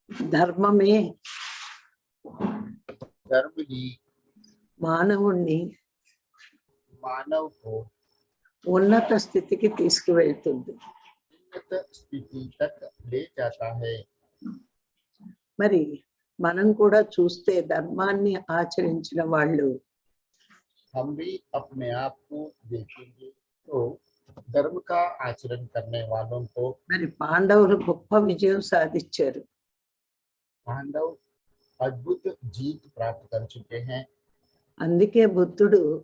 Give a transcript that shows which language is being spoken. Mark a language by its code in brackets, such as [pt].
[te] ధర్మమే [hi] धर्म ही [te] మానవుణ్ణి [hi] मानव को [te] ఉన్నత స్థితికి తీసుకువెళ్తుంది. [hi] उन्नत स्थिति तक ले जाता है। [te] మరి మనం కూడా చూస్తే ధర్మాన్ని ఆచరించిన వాళ్ళు [hi] हम भी अपने आप को देखेंगे तो धर्म का आचरण करने वालों को [te] మరి పాండవులు గొప్ప విజయం సాధించారు. [hi] पांडव अद्भुत जीत प्राप्त कर चुके हैं। [te] అందుకే బుద్ధుడు